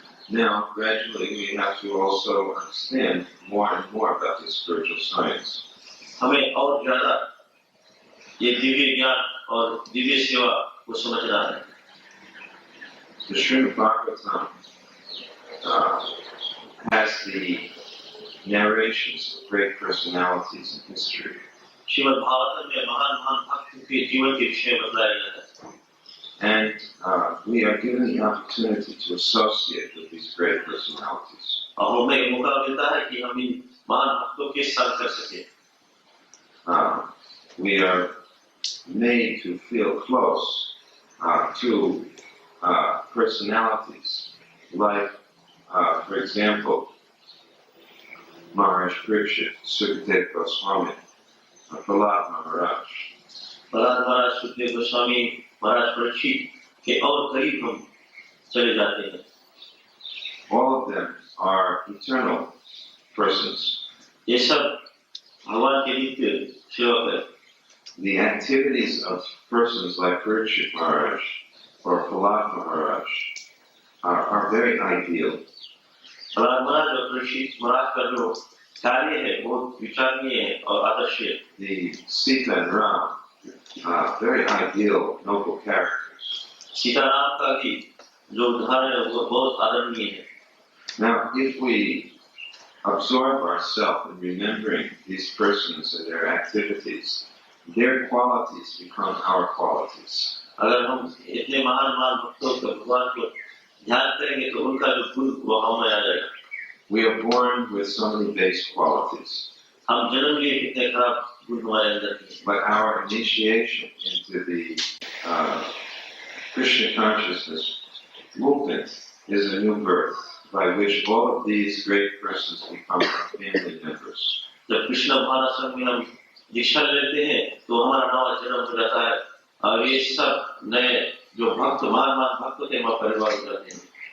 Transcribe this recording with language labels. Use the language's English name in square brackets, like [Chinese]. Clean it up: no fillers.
[English] Now, gradually, we have to also understand more and more about this spiritual science. [Hindi] हमें और ज़्यादा ये दिव्य ज्ञान और दिव्य सेवा को समझना है। [English] The Srimad Bhagavatam has the narrations of great personalities in history. [Hindi] Shrimad Bhagavatam में महान भक्तों के जीवन के विषय बताया गया है। [English] And we are given the opportunity to associate with these great personalities. [Hindi] और हमें मौका मिलता है कि हम इन महान भक्तों के साथ कर सकें। [English] We are made to feel close to personalities like, for example, Maharaj Parikshit, Sukadeva Goswami, Prahlad Maharaj. [Hindi] Prahlad महाराज, सुखदेव गोस्वामी महाराज, परीक्षित के और करीब हम चले जाते हैं। [English] All of them are eternal persons. [Hindi] ये सब भगवान के नित्य सेवक हैं। [English] The activities of persons like Parikshit Maharaj or Prahlad Maharaj are very ideal. [Hindi] Prahlad महाराज और परीक्षित महाराज का जो कार्य है बहुत विचारणीय है और आदर्श है। [English] The Sita and Ram, very ideal, noble characters. [Hindi] Sitaram का भी जो उदाहरण है वो बहुत आदरणीय है। [English] Now, if we absorb ourselves in remembering these persons and their activities, their qualities become our qualities. [Hindi] अगर हम इतने महान भक्तों को भगवान को ध्यान करेंगे तो उनका जो गुण वो हम में आ जाएगा। [English] We are born with so many base qualities. [Hindi] हम जन्म लिए कितने खराब गुण हमारे अंदर हैं। [English] But our initiation into the Krishna Consciousness movement is a new birth by which all of these great persons become our family members. [Hindi] जब कृष्ण भावना में हम दीक्षा लेते हैं तो हमारा नया जन्म हो जाता है और ये सब नए जो भक्त महान भक्त थे हमारे परिवार हो जाते हैं।